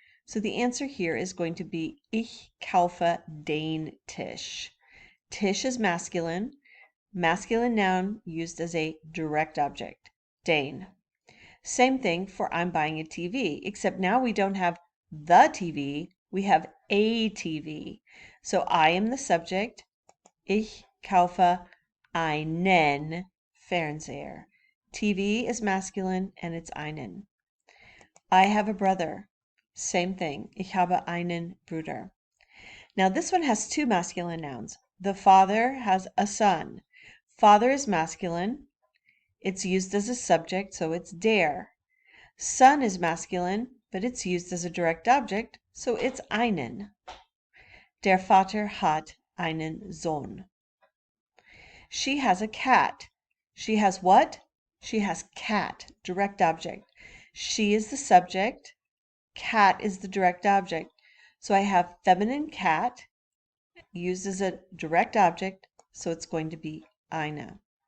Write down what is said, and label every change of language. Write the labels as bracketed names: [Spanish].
[English] So the answer here is going to be [German] Ich kaufe den Tisch. [English] Tisch is masculine, masculine noun used as a direct object, den. Same thing for I'm buying a TV, except now we don't have the TV, we have a TV. So I am the subject, [German] Ich kaufe einen Fernseher. [English] TV is masculine and it's einen. I have a brother. Same thing. [German] Ich habe einen Bruder. [English] Now this one has two masculine nouns. The father has a son. Father is masculine. It's used as a subject, so it's der. Son is masculine, but it's used as a direct object, so it's einen. [German] Der Vater hat einen Sohn. [English] She has a cat. She has what? She has cat, direct object. She is the subject. Cat is the direct object. So I have feminine cat used as a direct object, so it's going to be eine.